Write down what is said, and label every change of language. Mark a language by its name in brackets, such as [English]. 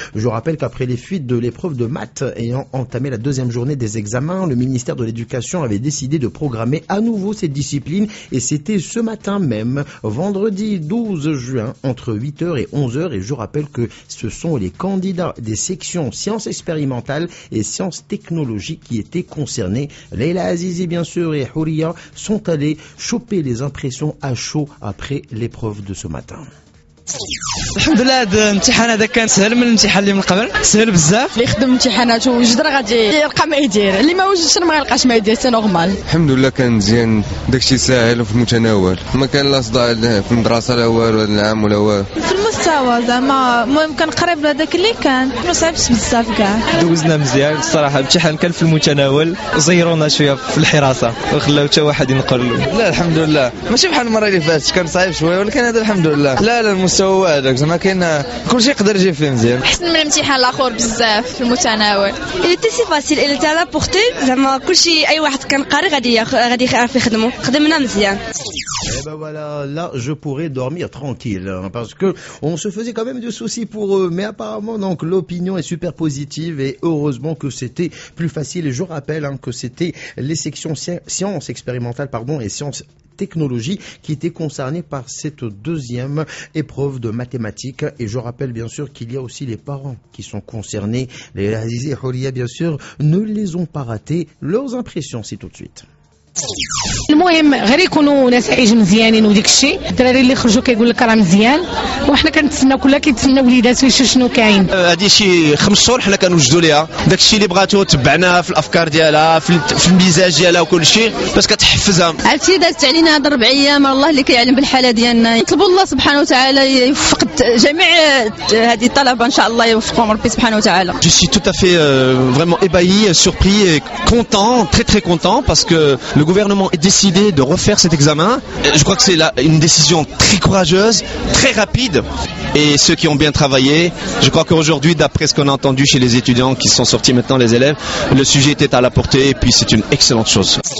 [French] Je rappelle qu'après les fuites de l'épreuve de maths ayant entamé la deuxième journée des examens, le ministère de l'Éducation avait décidé de programmer à nouveau cette discipline et c'était ce matin même, vendredi 12 juin, entre 8h et 11h. Et je rappelle que ce sont les candidats des sections sciences expérimentales et sciences technologiques qui étaient concernés. Leïla Azizi, bien sûr, et Houria sont allés choper les impressions à chaud après l'épreuve de ce matin. [Arabic] الحمد لله هذا الامتحان هذا كان سهل من الامتحان اللي من قبل سهل بزاف اللي خدم امتحانات وجد راه غادي يلقى ما يدير اللي ما وجدش ما يلقاش ما يدير [French] سي نورمال [Arabic] الحمد لله كان مزيان داكشي ساهل وفي المتناول ما كان لا صداع في المدرسه لا والو هذا العام ولا والو في المستوى زعما المهم كان قريب لهذاك اللي كان ما صعبش بزاف كاع دوزنا مزيان الصراحه الامتحان كان في المتناول زيرونا شويه في الحراسه وخلاو حتى واحد ينقر له لا الحمد لله ماشي بحال المره اللي فاتت كان صعيب شويه ولكن هذا الحمد لله لا مستوى هذاك زعما كاين كل شيء يقدر يجي فيه مزيان احسن من الامتحان الاخر بزاف في المتناول اللي [French] تي سي فاسيل [Arabic] اللي تاع لا بورتي زعما كل شيء اي واحد كان قاري غادي يعرف يخدمه خدمنا مزيان [French] Et ben voilà, là je pourrais dormir tranquille hein, parce que on se faisait quand même du souci pour eux, mais apparemment donc l'opinion est super positive et heureusement que c'était plus facile. Et je rappelle hein, que c'était les sections sciences expérimentales pardon et sciences technologie qui était concernée par cette deuxième épreuve de mathématiques. Et je rappelle bien sûr qu'il y a aussi les parents qui sont concernés. Les Azizi et Houria, bien sûr, ne les ont pas ratés. Leurs impressions, c'est tout de suite. [Arabic] المهم غير يكونوا ناس عايش مزيانين وديك الشيء الدراري اللي خرجوا كيقول لك راه مزيان وحنا كنتسناو كلها كيتسناو وليدات ويشوفوا شنو كاين هذه شي 5 شهور حنا كنوجدوا ليها داك الشيء اللي بغاتو تبعناها في الافكار ديالها في المزاج ديالها وكل شيء باش كتحفزها عرفتي دازت علينا هاد 4 ايام الله اللي كيعلم بالحاله ديالنا نطلبوا الله سبحانه وتعالى يوفق جميع هذه الطلبه ان شاء الله يوفقهم ربي سبحانه وتعالى [French] je suis tout à fait vraiment ébahi surpris et content très très content parce que le gouvernement est décidé de refaire cet examen. Je crois que c'est là une décision très courageuse, très rapide. Et ceux qui ont bien travaillé, je crois qu'aujourd'hui, d'après ce qu'on a entendu chez les étudiants qui sont sortis maintenant, les élèves, le sujet était à la portée et puis c'est une excellente chose.